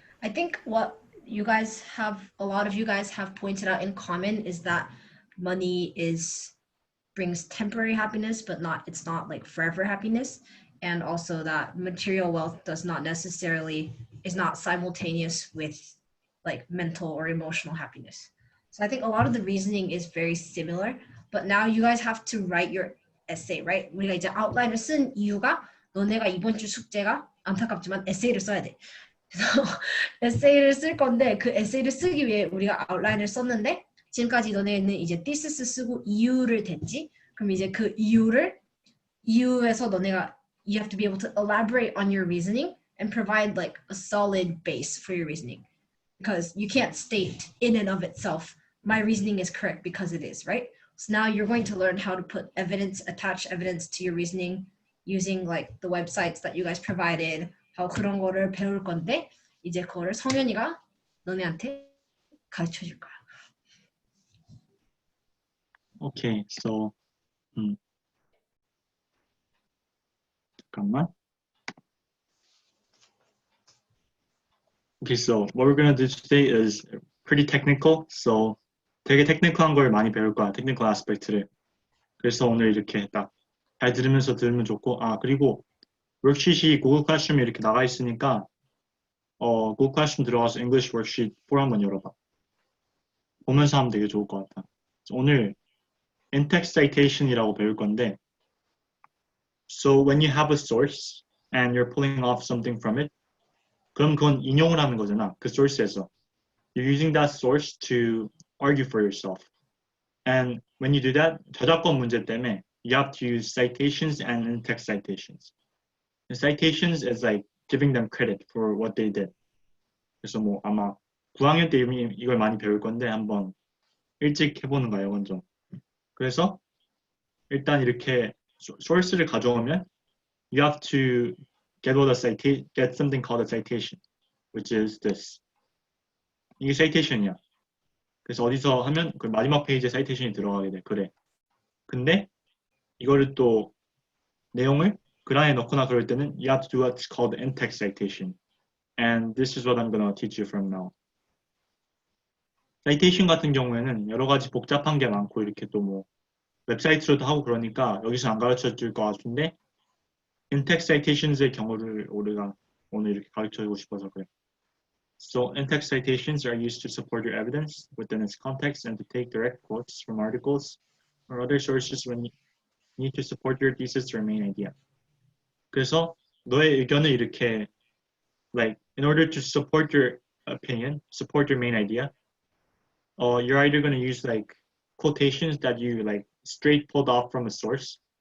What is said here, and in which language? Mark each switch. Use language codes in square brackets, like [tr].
[en] I think what a lot of you guys have pointed out in common is that money brings temporary happiness, but it's not like forever happiness. And also that material wealth is not simultaneous with like mental or emotional happiness. So I think a lot of the reasoning is very similar, but now you guys have to write your essay, right? [ko] 우리가 이제 아웃라인을 쓴 이유가 너네가 이번 주 숙제가 안타깝지만 에세이를 써야 돼. 그래서 에세이를 쓸 건데 그 에세이를 쓰기 위해 우리가 아웃라인을 썼는데 지금까지 너네는 이제 thesis 쓰고 이유를 댔지. 그럼 이제 그 이유에서 너네가 [en] you have to be able to elaborate on your reasoning and provide like a solid base for your reasoning. Because you can't state in and of itself, my reasoning is correct because it is, right? So now you're going to learn how to attach evidence to your reasoning using like the websites that you guys provided, [ko] 그런 거를 배울 건데 이제 그거를 성현이가 너네한테 가르쳐 줄 거야. [en] Okay, so [ko] 잠깐만. [en] Okay, so what we're gonna do today is pretty technical. [ko] So 되게 테크니컬한 걸 많이 배울 거야, 테크니컬 아스펙트를. 그래서 오늘 이렇게 딱 잘 들으면서 들으면 좋고, 그리고 워크시트이 구글 클래스룸에 이렇게 나가 있으니까 구글 클래스룸 들어가서 English worksheet 4 한번 열어봐. 보면서 하면 되게 좋을 것 같아. 오늘 in-text citation이라고 배울 건데, [en] so when you have a source and you're pulling off something from it, [ko] 그럼 그건 인용을 하는 거잖아, 그 source에서. [en] You're using that source to argue for yourself. And when you do that, [ko] 저작권 문제 때문에 [en] you have to use citations and in-text citations. The citations is like giving them credit for what they did. [ko] 그래서 뭐 아마 9학년 때 이걸 많이 배울 건데 한번 일찍 해보는 거예요, 먼저. 그래서 일단 이렇게 source를 가져오면 [en] you have to get something called a citation, which is this. [ko] 이게 citation이야. 그래서 어디서 하면 그 마지막 페이지에 citation이 들어가게 돼. 그래. 근데 이거를 또 내용을 글 안에 넣거나 그럴 때는 [en] you have to do what's called in-text citation. And this is what I'm going to teach you from now. [ko] citation 같은 경우에는 여러 가지 복잡한 게 많고 이렇게 또 뭐 웹사이트로도 하고 그러니까 여기서 안 가르쳐 줄 것 같은데 in-text citations의 경우를 우리가 오늘 이렇게 가르쳐 주고 싶어서 그래. [en] So in-text citations are used to support your evidence within its context and to take direct quotes from articles or other sources when you need to support your thesis or main idea. [ko] 그래서 너의 의견을 이렇게 [en] like in order to support your opinion, support your main idea, you're either going to use like quotations that you like straight pulled off from a source.